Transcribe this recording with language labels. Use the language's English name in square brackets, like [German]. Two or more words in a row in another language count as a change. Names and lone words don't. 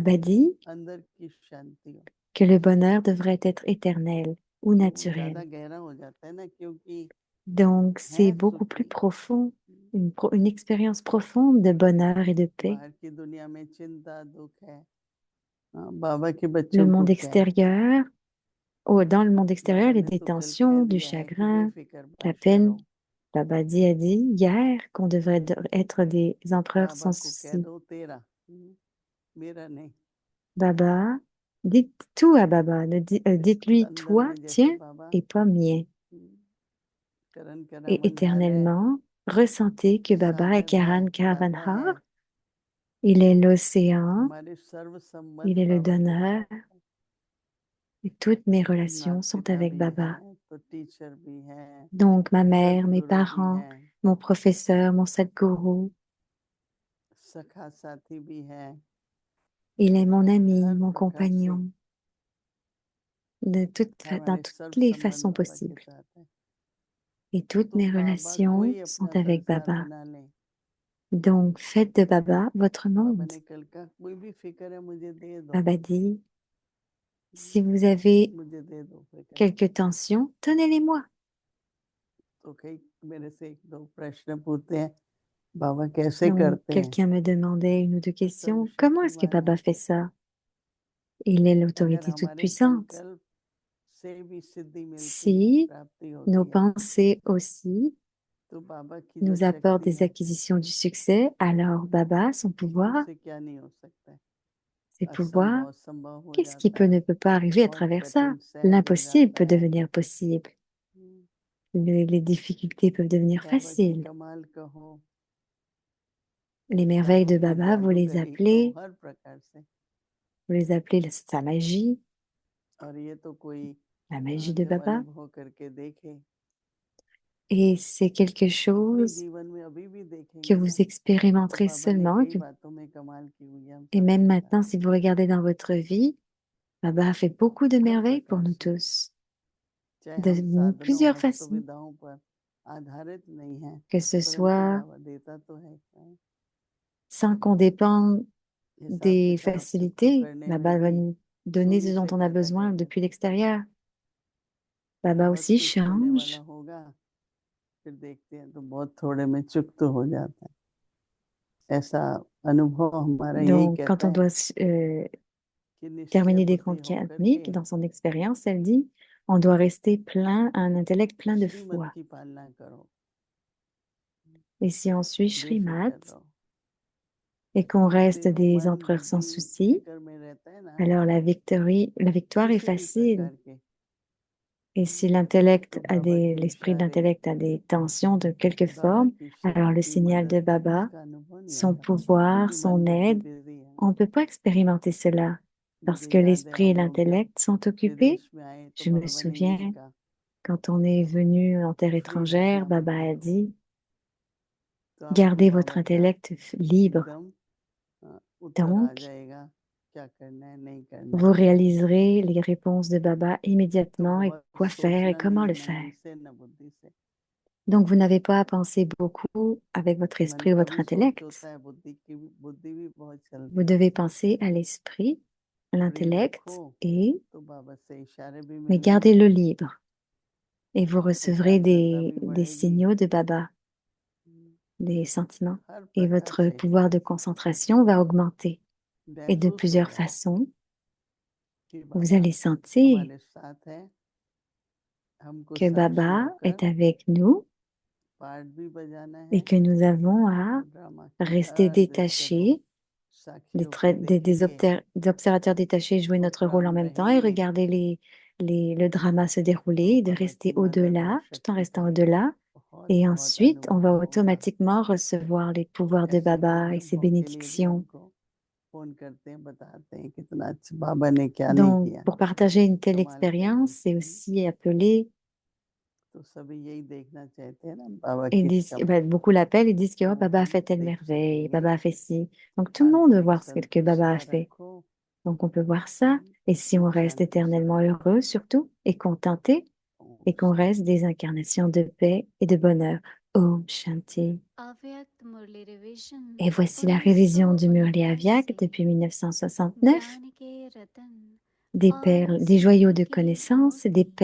[French] Baba dit [Hindi] अंदर की शांति हो [French] que le bonheur devrait être éternel ou [Hindi] तो वो ज्यादा [French] naturel. [Hindi] गहरा हो जाता है ना क्योंकि [French] Donc, c'est [Hindi] है [French] beaucoup plus [Hindi] सुखी [French] profond, une expérience profonde de bonheur et de paix. [Hindi] बाहर की दुनिया में चिंता दुख है बाबा के [French] Le [Hindi] बच्चों को [French] monde [Hindi] क्या है [French] extérieur, dans le monde extérieur, [Hindi] बाबा [French] il y a [Hindi] ने [French] des [Hindi] तो कल कह [French] tensions, du [Hindi] दिया है कि [French] chagrin, [Hindi] बेफिक्र [French] la [Hindi] बादशाह [French] peine. [Hindi] रहो [French] Baba a dit hier qu'on devrait être des empereurs [Hindi] बाबा [French] sans [Hindi] को कह [French] souci. [Hindi] दो तेरा मेरा नहीं [French] Baba, dites tout à Baba. Dites-lui, [Hindi] अंदर [French] toi, [Hindi] में जैसे [French] tiens, [Hindi] बाबा [French] et pas mien. [Hindi] करण [French] Et [Hindi] करामन हार है [French] éternellement, ressentez que Baba est [Hindi] सागर है [French] Karan [Hindi] दाता [French] Karavanhar. [Hindi] है [French] Il est l'océan, [Hindi] हमारे सर्व [French] il [Hindi] संबंध [French] est le [Hindi] बाबा के [French] donneur, [Hindi] साथ है [French] et toutes mes [Hindi] माता [French] relations sont [Hindi] पिता [French] avec [Hindi] भी [French] Baba. [Hindi] हैं तो टीचर भी हैं [French] Donc, ma mère, mes [Hindi] सदगुरु भी [French] parents, [Hindi] हैं [French] mon professeur, mon sadguru, [Hindi] सखा साथी भी हैं [French] il est mon ami, [Hindi] हर [French] mon [Hindi] प्रकार से [French] compagnon, dans [Hindi] हमारे [French] toutes [Hindi] सर्व [French] les [Hindi] संबंध [French] façons [Hindi] बाबा के [French] possibles. [Hindi] साथ है [French] Et toutes [Hindi] तो [French] mes [Hindi] बाबा को [French] relations [Hindi] ही अपना [French] sont avec [Hindi] संसार [French] Baba. [Hindi] बना लें [French] Donc, faites de Baba votre [Hindi] बाबा [French] monde. [Hindi] ने कल का कोई भी फिक्र है मुझे दे दो [French] Baba dit, si vous avez [Hindi] मुझे दे दो फिक्र [French] quelques tensions, donnez-les-moi. [Hindi] तो कई मेरे से एक दो प्रश्न पूछते हैं बाबा कैसे [French] Donc, [Hindi] करते हैं [French] quelqu'un me demandait une ou deux questions. Comment est-ce que [Hindi] सर्वशक्तिमान [French] Baba [Hindi] है [French] fait ça? Il est [Hindi] अगर [French] l'autorité toute [Hindi] हमारे [French] puissante. [Hindi] संकल्प से भी सिद्धि मिलती है [French] Si [Hindi] प्राप्ति [French] nos [Hindi] होती है [French] pensées aussi [Hindi] तो बाबा की जो [French] nous apportent [Hindi] शक्ति [French] des [Hindi] है [French] acquisitions du succès, alors Baba, son pouvoir, [Hindi] उससे क्या नहीं हो सकता है [French] ses pouvoirs, [Hindi] असंभव संभव हो [French] qu'est-ce qui [Hindi] जाता है [French] ne peut pas arriver à [Hindi] और [French] travers ça? [Hindi] कठिन सहज हो [French] L'impossible [Hindi] जाता [French] peut [Hindi] है [French] devenir possible. Les difficultés peuvent devenir [Hindi] बाबा की [French] faciles. [Hindi] कमाल कहो [French] Les merveilles [Hindi] बाबा [French] de [Hindi] की [French] Baba, [Hindi] जादूगरी कहो हर प्रकार से [French] vous les appelez sa magie, [Hindi] और ये तो कोई [French] la magie de [Hindi] जब [French] Baba. [Hindi] अनुभव करके देखे [French] Et c'est quelque [Hindi] अपने [French] chose [Hindi] जीवन में अभी भी [French] que [Hindi] देखेंगे [French] vous [Hindi] ना, तो [French] expérimenterez [Hindi] बाबा ने [French] seulement. [Hindi] कई बातों में कमाल की हुई है हम [French] Et [Hindi] सबके [French] même [Hindi] साथ। [French] maintenant, si vous regardez dans votre vie, Baba a fait beaucoup de [Hindi] हर [French] merveilles pour [Hindi] प्रकार [French] nous [Hindi] से, [French] tous, [Hindi] चाहे [French] de [Hindi] हम साधनों [French] plusieurs [Hindi] और [French] façons, [Hindi] सुविधाओं पर आधारित नहीं हैं, [French] que ce [Hindi] परंतु [French] soit [Hindi] बाबा देता तो है क्या? [French] sans qu'on dépende [Hindi] हिसाब [French] des [Hindi] किताब सबको [French] facilités. [Hindi] करने में [French] Baba va [Hindi] भी [French] nous donner ce [Hindi] शून्य [French] dont [Hindi] से [French] on a [Hindi] पैदा [French] besoin [Hindi] कर [French] depuis [Hindi] देता है। [French] l'extérieur. Baba [Hindi] बहुत [French] aussi [Hindi] कुछ होने वाला [French] change. [Hindi] होगा, फिर देखते हैं तो बहुत थोड़े में चुप तो हो जाता है। ऐसा अनुभव हमारा यही [French] Donc, quand [Hindi] कहता [French] on [Hindi] है [French] doit [Hindi] कि निश्चय [French] terminer des [Hindi] बुद्धि [French] comptes [Hindi] होकर [French] karmiques, [Hindi] के [French] dans son expérience, elle dit, on doit rester plein, un intellect plein de [Hindi] श्रीमत [French] foi. [Hindi] की पालना करो, [French] Et si on suit Srimad [Hindi] बेफिक्र रहो। [French] et qu'on reste [Hindi] देखो [French] des [Hindi] मन [French] empereurs sans [Hindi] बुद्धि [French] souci, [Hindi] फिक्र में रहता है ना, [French] alors la victoire est [Hindi] किसी भी [French] facile. [Hindi] प्रकार के, [French] Et si l'intellect [Hindi] तो बाबा के [French] l'esprit [Hindi] इशारे, [French] d'intellect a des tensions de quelque [Hindi] बाबा [French] forme, [Hindi] की [French] alors le [Hindi] शक्ति, [French] signal de [Hindi] मदद, [French] Baba, [Hindi] इसका अनुभव नहीं [French] son [Hindi] होता, [French] pouvoir, [Hindi] क्योंकि मन [French] son [Hindi] बुद्धि [French] aide, [Hindi] बिजी है। [French] on ne peut pas expérimenter cela parce [Hindi] मुझे [French] que [Hindi] याद है [French] l'esprit et [Hindi] हम लोग जब [French] l'intellect sont occupés. [Hindi] विदेश में आए तो [French] Je me [Hindi] बाबा ने यही [French] souviens, [Hindi] कहा, [French] quand on est venu en terre [Hindi] फ्री [French] étrangère, [Hindi] रखना [French] Baba [Hindi] बुद्धि [French] a [Hindi] को, [French] dit, [Hindi] तो आपको [French] gardez votre [Hindi] पावर का [French] intellect libre. [Hindi] एकदम उत्तर आ [French] Donc, [Hindi] जाएगा, क्या करना है नहीं करना [French] vous [Hindi] है। [French] réaliserez les réponses de Baba [Hindi] तो [French] immédiatement et [Hindi] बहुत [French] quoi faire et [Hindi] सोचना [French] comment [Hindi] नहीं, [French] le [Hindi] न [French] faire. [Hindi] मन से न बुद्धि से। [French] Donc, vous n'avez pas à penser beaucoup avec votre [Hindi] मन [French] esprit ou [Hindi] का [French] votre [Hindi] भी सोच होता [French] intellect. [Hindi] है, बुद्धि भी बहुत [French] Vous [Hindi] चलती है। [French] devez penser à l'esprit, à [Hindi] फ्री रखो [French] l'intellect, [Hindi] तो बाबा से इशारे भी [French] mais [Hindi] मिलेंगे, [French] gardez-le libre et vous [Hindi] तो [French] recevrez [Hindi] एकाग्रता भी [French] des [Hindi] बढ़ेगी। [French] signaux de Baba, des sentiments, [Hindi] हर [French] et [Hindi] प्रकार [French] votre [Hindi] से [French] pouvoir de concentration va augmenter. Et de [Hindi] महसूस [French] plusieurs [Hindi] होगा [French] façons, [Hindi] कि [French] vous [Hindi] बाबा [French] allez sentir [Hindi] हमारे साथ है, हमको [French] que [Hindi] साक्षी [French] Baba [Hindi] होकर [French] est avec nous [Hindi] पार्ट भी बजाना [French] et [Hindi] है, [French] que nous avons à [Hindi] और ड्रामा के [French] rester [Hindi] हर दृश्य को [French] détachés, [Hindi] साक्षी होकर देखेंगे, [French] des observateurs détachés, jouer [Hindi] तो [French] notre rôle en [Hindi] प्राण [French] même temps et [Hindi] रहेंगे, [French] regarder le drama se dérouler, [Hindi] तो [French] et de [Hindi] बाबा [French] rester [Hindi] की मदद और [French] au-delà, tout en [Hindi] शक्ति [French] restant [Hindi] का [French] au-delà. [Hindi] बहुत [French] Et [Hindi] बहुत [French] ensuite, on va [Hindi] अनुभव होगा। [French] automatiquement recevoir les pouvoirs de [Hindi] ऐसे ही [French] Baba et ses [Hindi] अनुभव के लिए भी [French] bénédictions. [Hindi] हमको फोन करते हैं, बताते हैं कितना अच्छा बाबा ने क्या नहीं [French] Donc, [Hindi] किया, [French] pour partager une telle [Hindi] कमाल कर [French] expérience, [Hindi] दी। [French] c'est aussi appelé, [Hindi] तो सभी यही देखना चाहते हैं ना, बाबा [French] ils [Hindi] किस [French] disent, [Hindi] कम, [French] bah, beaucoup l'appellent, ils disent que oh, [Hindi] तो [French] Baba a [Hindi] हम [French] fait telle [Hindi] देख [French] merveille, [Hindi] सकेंगे। [French] Baba a fait ci. Donc, tout le monde veut [Hindi] आंतरिक [French] voir ce que Baba a [Hindi] संतुष्टता [French] fait. [Hindi] रखो, [French] Donc, on peut voir ça. Et si on reste [Hindi] शांति से [French] éternellement [Hindi] रहो। [French] heureux, surtout, et contenté, [Hindi] ओम [French] et qu'on reste [Hindi] शांति। [French] des incarnations de paix et de bonheur. [Hindi] ओम शांति. अव्यक्त मुरली रिवीजन [French] Et voici la révision du Murli [Hindi] 1949 [French] Avyak [Hindi] से [French] depuis 1969, [Hindi] ज्ञान के रतन [French] des [Hindi] और [French] perles, des joyaux [Hindi] समय [French] de [Hindi] की [French] connaissance et des [Hindi] मोती